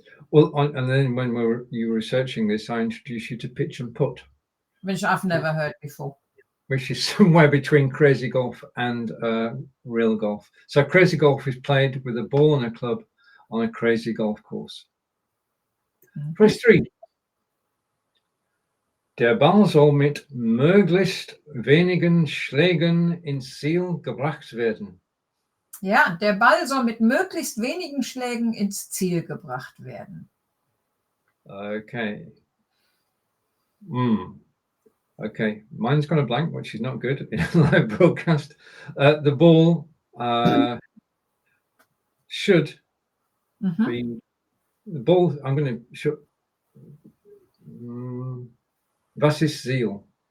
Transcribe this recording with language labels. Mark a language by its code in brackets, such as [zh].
[en] Well, and then when you were researching this, I introduced you to pitch and putt, Which I've never heard before. which is somewhere between crazy golf and real golf. So crazy golf is played with a ball and a club on a crazy golf course. Press 3. [de] Der Ball soll mit möglichst wenigen Schlägen ins Ziel gebracht werden. Ja, der Ball soll mit möglichst wenigen Schlägen ins Ziel gebracht werden. [en] Okay. Okay, mine's gone a blank, which is not good in a live broadcast. The ball should be the ball. I'm going to [de] was ist Ziel?